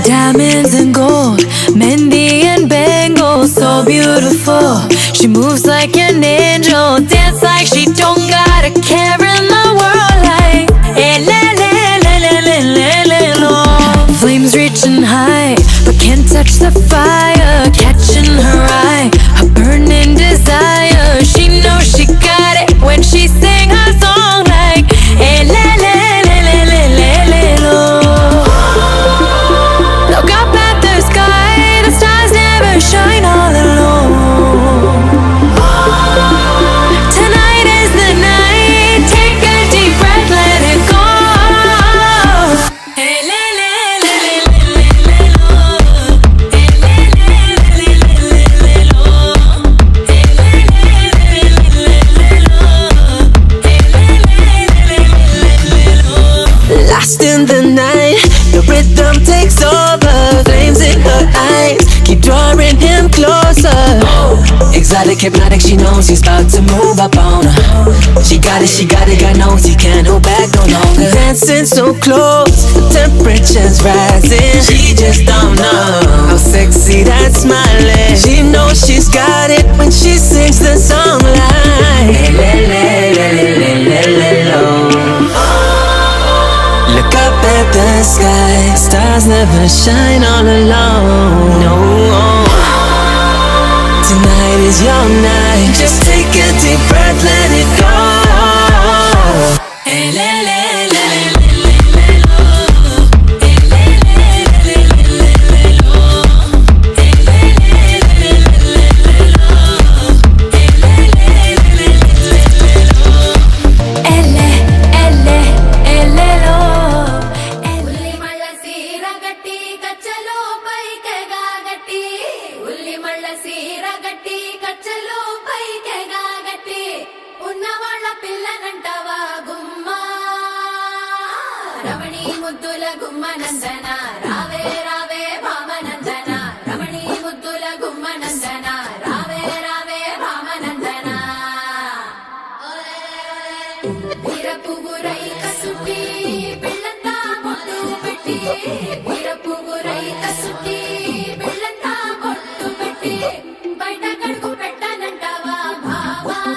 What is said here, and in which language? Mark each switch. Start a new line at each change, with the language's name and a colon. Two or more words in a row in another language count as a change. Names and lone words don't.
English: diamonds and gold, Mendi and bangles, so beautiful. She moves like an angel, dance like she don't got a care in the world. Like eh, le, le, le, le, le, le, le, lo. Flames reaching high, but can't touch the fire. Catching her eye, a burning desire. She knows she got it when she sing her song. Like eh, le, le, le, le, le, le, le, lo. Look up at the sky, the stars never shine all alone. Tonight is the night, take a deep breath, let it go. Hey, le, le, le, le, le, le, le, lo. Hey, le, le, le, le, le, le, lo. Hey, le, le, le, le, le, lo. Hey, le, le, le, le, lo. Lost in the night, the rhythm takes over. Flames in her eyes keep drawing him closer. Exotic, hypnotic, she knows he's about to move up on her. She got it, God knows he can't hold back no longer. Dancing so close, the temperature's rising. She just don't know how sexy that smile is. She knows she's got it when she sings the song like le, le, le, le, le, le, lo. Look up at the sky, stars never shine all alone. No, tonight is your night. Just take a deep breath, let it go. Hey, le, le, le, le, le, le, lo. Hey, le, le, le, le, le, le, lo. Hey, le, le, le, le, le, lo. Hey, le, le, le, le, le, lo. Elle, lo.
Telugu: ఉల్లి మళ్ళ సీర గట్టి కచ్చలో పైకెగా గట్టి ఉల్లి మళ్ళ సీర గట్టి కచ్చలో పైకెగా గట్టి ఉన్నవాళ్ళ పిల్లనంటవా గుమ్మ రమణి ముద్దుల గుమ్మ నందన రావే రావే భామనందన రమణి ముద్దుల గుమ్మ నందన రావే రావే భామనందన వీరపుగురై కసుటి పిల్లంతా పొట్టు పెట్టి వీరపుగురై కసుటి పిల్లంతా పొట్టు పెట్టి బయట కడుగు పెట్టనంటావా బావా